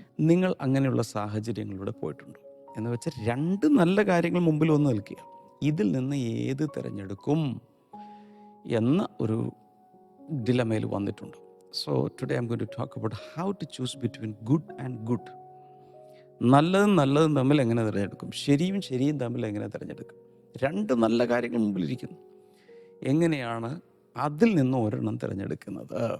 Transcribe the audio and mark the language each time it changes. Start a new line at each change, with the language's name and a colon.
Malayalam: നിങ്ങൾ അങ്ങനെയുള്ള സാഹചര്യങ്ങളിലൂടെ പോയിട്ടുണ്ടോ എന്ന് വെച്ചാൽ 2 നല്ല കാര്യങ്ങൾ മുമ്പിൽ വന്ന് നിൽക്കുക. ഇതിൽ നിന്ന് ഏത് തിരഞ്ഞെടുക്കും എന്ന ഒരു ഡിലമയിൽ വന്നിട്ടുണ്ട്.
English: So today I'm going to talk about how to choose between good and good.
Malayalam: നല്ലതും തമ്മിൽ എങ്ങനെ തിരഞ്ഞെടുക്കും, ശരിയും തമ്മിൽ എങ്ങനെ തിരഞ്ഞെടുക്കും? 2 നല്ല കാര്യങ്ങൾ മുമ്പിലിരിക്കുന്നു. എങ്ങനെയാണ് അതിൽ നിന്ന് ഒരെണ്ണം തിരഞ്ഞെടുക്കുന്നത്?